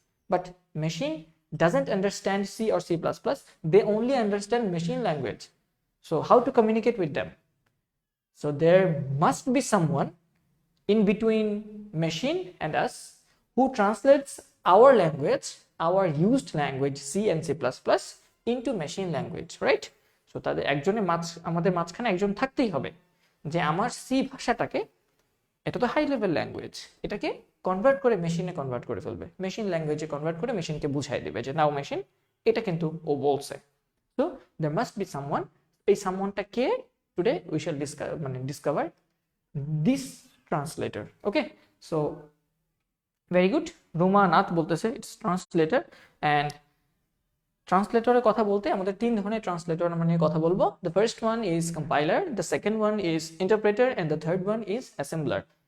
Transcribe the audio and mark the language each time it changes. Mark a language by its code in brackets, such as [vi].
[en] But machine doesn't understand C or C++. They only understand machine language. So how to communicate with them? So there must be someone in between machine and us who translates our language, our used language C and C++ into machine language, right? [bn] So তাদের একজনের আমাদের মাঝখানে একজন থাকতেই হবে, যে আমার C ভাষাটাকে, এটা তো হাই লেভেল ল্যাঙ্গুয়েজ, এটাকে কনভার্ট করে মেশিনে কনভার্ট করে ফেলবে, মেশিন ল্যাঙ্গুয়েজে কনভার্ট করে মেশিনকে বুঝাই দেবে যে নাও মেশিন, এটা কিন্তু ও বলছে। [en] So there must be someone, [bn] এই সামওয়ানটা কে? [en] Today we shall discover this translator. Okay, so very good. Ruma Nath [bn] বলতেছে [en] It's translator. [bn] অ্যান্ড ট্রান্সলেটরের কথা বলতে আমাদের তিন ধরনের ট্রান্সলেটর আমরা নিয়ে কথা বলবো। [en] The first one is compiler, the second one is interpreter, and the third one is assembler.